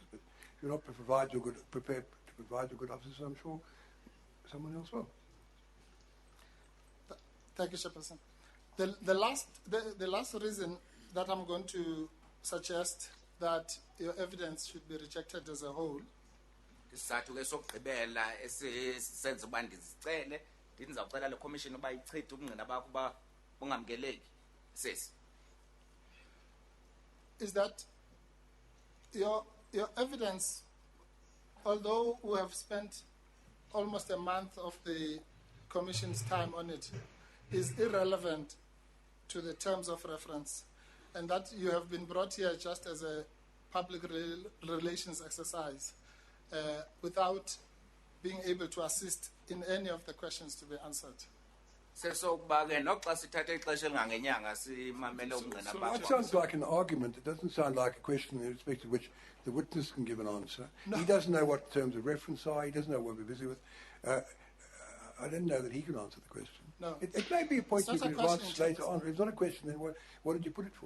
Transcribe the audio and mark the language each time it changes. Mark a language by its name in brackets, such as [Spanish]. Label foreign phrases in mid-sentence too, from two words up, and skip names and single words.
[English] But if you're not prepared to provide your good officers, I'm sure someone else will. Thank you, Chairperson. The last reason that I'm going to suggest that your evidence should be rejected as a whole [Xhosa] isizathu ke sokugqibela esisenza uba ndizicele ndizawucela le commission uba ichithe ubungqina bakho uba bungamkeleki sesi [English] is that your evidence, although we have spent almost a month of the Commission's time on it, is irrelevant to the terms of reference, and that you have been brought here just as a public relations exercise without being able to assist in any of the questions to be answered. [Xhosa] sesokuba ke noxa sithathe ixesha elingangenyanga simamele ubungqina [English] So [Xhosa] bakho [English] that sounds like an argument. It doesn't sound like a question in respect to which the witness can give an answer. No. He doesn't know what terms of reference are. He doesn't know what we're busy with. I didn't know that he could answer the question. No. It may be a point It's you not can a question, advance later on. If it's not a question, then what did you put it for?